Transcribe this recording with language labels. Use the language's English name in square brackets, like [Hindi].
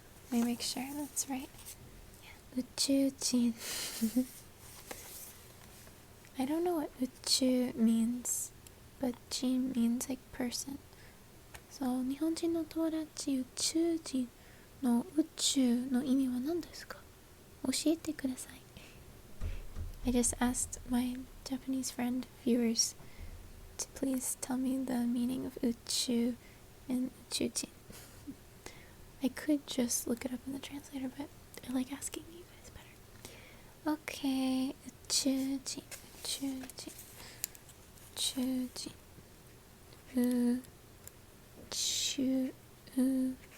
[English] Let me make sure that's right. Yeah, 宇宙人I don't know what 宇宙 means, but 人 means like person. [Japanese] So, 日本人の友達宇宙人の宇宙の意味は何ですか？教えてください。 [English] I just asked my Japanese friend viewers to please tell me the meaning of 宇宙 and 宇宙人. I could just look it up in the translator, but I like asking you guys better. Okay, [Japanese] 宇宙人、宇宙人、宇宙人、宇宙人。